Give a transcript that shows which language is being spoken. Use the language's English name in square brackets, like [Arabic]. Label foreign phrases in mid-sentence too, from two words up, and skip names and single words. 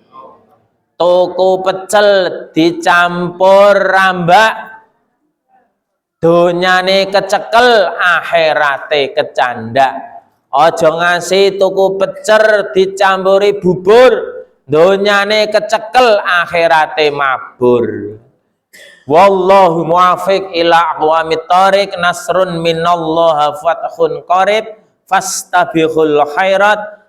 [Javanese] Tuku pecel dicampur rambak, donyane kecekel akhirate kecandak. Aja ngasih tuku pecel dicampuri bubur, donyane kecekel akhirate mabur. [Arabic] والله الموفق إلى أقوم الطريق، نصر من الله وفتح قريب، فاستبقوا الخيرات.